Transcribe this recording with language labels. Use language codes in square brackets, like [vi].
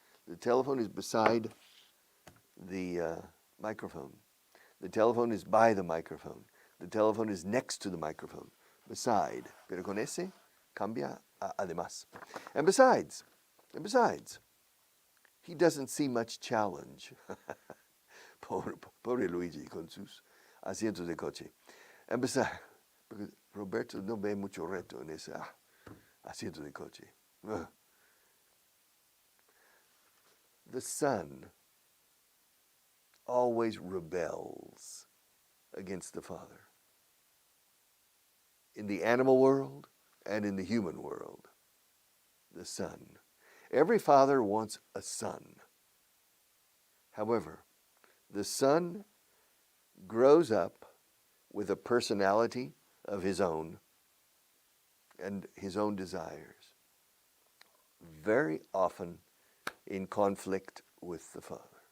[en] The telephone is beside the microphone. The telephone is by the microphone. The telephone is next to the microphone. Beside. [es] Pero con ese cambia a además. [en] And besides, he doesn't see much challenge. [es] Pobre Luigi con sus asientos de coche. [en] And besides, because [es] Roberto no ve mucho reto en ese asiento de coche. [en] The son always rebels against the father. In the animal world and in the human world, the son. Every father wants a son. However, the son grows up with a personality of his own and his own desires, very often in conflict with the father.